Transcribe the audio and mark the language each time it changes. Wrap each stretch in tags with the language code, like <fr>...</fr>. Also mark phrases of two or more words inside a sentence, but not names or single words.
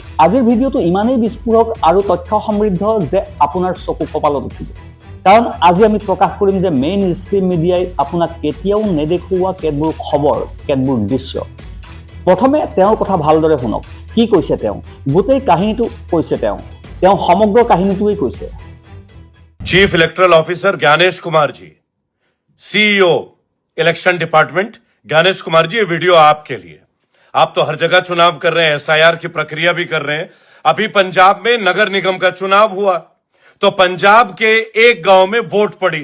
<as>আজিৰ ভিডিঅ'টো ইমানেই বিস্ফোৰক আৰু তথ্য সমৃদ্ধ যে আপোনাৰ চকু কপালত উঠিব। কাৰণ আজি আমি প্ৰকাশ কৰিম যে মেইন ষ্ট্ৰীম মিডিয়াই আপোনাক কেতিয়াও নেদেখুওৱা কেতবোৰ খবৰ, কেতবোৰ দৃশ্য। প্ৰথমে তেওঁৰ কথা ভালদৰে শুনক। কি কৈছে তেওঁ? গোটেই কাহিনীটো কৈছে তেওঁ সমগ্ৰ কাহিনীটোৱেই কৈছে।</as> <hi>चीफ इलेक्टोरल ऑफिसर ज्ञानेश कुमार जी, सीईओ इलेक्शन डिपार्टमेंट ज्ञानेश कुमार जी, ये वीडियो आपके लिए। आप तो हर जगह चुनाव कर रहे हैं, एसआईआर की प्रक्रिया भी कर रहे हैं। अभी पंजाब में नगर निगम का चुनाव हुआ तो पंजाब के एक गांव में वोट पड़ी।</hi>